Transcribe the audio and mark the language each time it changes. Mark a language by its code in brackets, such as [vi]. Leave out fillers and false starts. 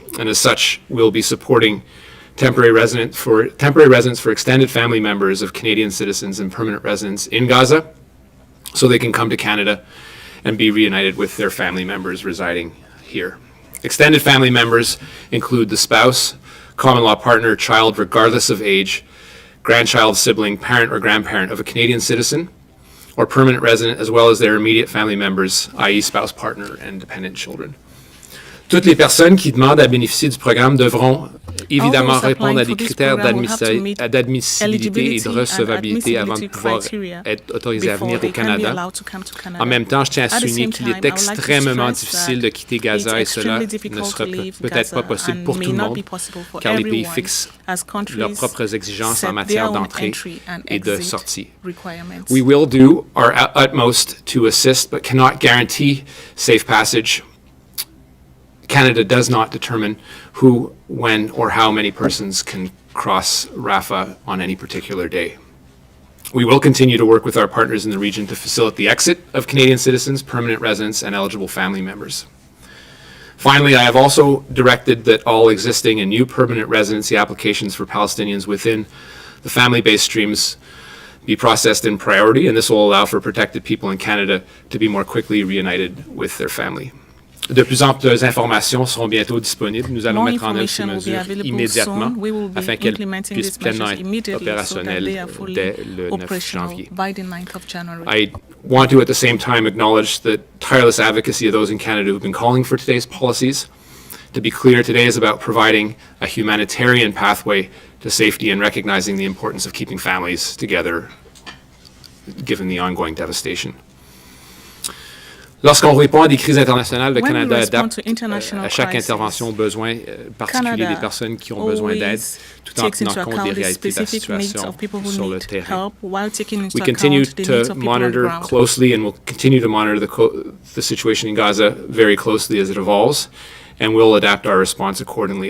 [en] And as such, we'll be supporting temporary residence for extended family members of Canadian citizens and permanent residents in Gaza so they can come to Canada and be reunited with their family members residing here. Extended family members include the spouse, common law partner, child regardless of age, grandchild, sibling, parent or grandparent of a Canadian citizen or permanent resident, as well as their immediate family members, i.e. spouse, partner, and dependent children. [fr] Toutes les personnes qui demandent à bénéficier du programme devront évidemment répondre à des critères d'admissibilité et de recevabilité avant de pouvoir être autorisés à venir au Canada. En même temps, je tiens à souligner qu'il est extrêmement difficile de quitter Gaza et cela ne sera peut-être pas possible pour tout le monde car les pays fixent leurs propres exigences en matière d'entrée et de sortie. [en] We will do our utmost to assist but cannot guarantee safe passage. Canada does not determine who, when, or how many persons can cross Rafah on any particular day. We will continue to work with our partners in the region to facilitate the exit of Canadian citizens, permanent residents, and eligible family members. Finally, I have also directed that all existing and new permanent residency applications for Palestinians within the family-based streams be processed in priority, and this will allow for protected people in Canada to be more quickly reunited with their family. [fr] De plus amples informations seront bientôt disponibles. Nous allons mettre en œuvre ces mesures immédiatement afin qu'elles puissent pleinement être opérationnelles dès le 9 janvier. [en] I want to at the same time acknowledge the tireless advocacy of those in Canada who have been calling for today's policies. To be clear, today is about providing a humanitarian pathway to safety and recognizing the importance of keeping families together given the ongoing devastation. [fr] Lorsqu'on répond à des crises internationales, le Canada adapte à chaque intervention aux besoins particuliers des personnes qui ont besoin d'aide, tout en tenant compte des réalités de la situation sur le terrain. [en] We continue to monitor closely and will continue to monitor the situation in Gaza very closely as it evolves, and we'll adapt our response accordingly.